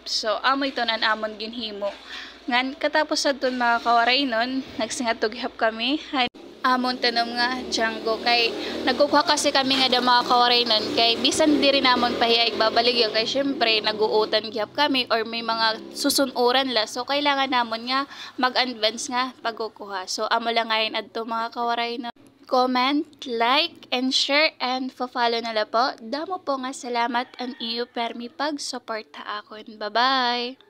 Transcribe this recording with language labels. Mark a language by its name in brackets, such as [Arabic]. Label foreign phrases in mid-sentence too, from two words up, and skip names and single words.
[Waray] So amo ito nan amon ginhimo ngan katapos adton mga kawaraynon nagsingatog gihap kami amon tanom nga Django kay nagkukuha kasi kami nga da mga kawaraynon kay bisan diri namon pahiya igbabaligya kay syempre naguutan gihap kami or may mga susunuran la, so kailangan namon nga mag-advance nga pagkukuha. So amo lang ngayon adto mga kawaraynon, [English] comment, like, and share, and follow na la po. [Waray] Damo po nga salamat ang iyo permi pag-support ha akon. Bye-bye!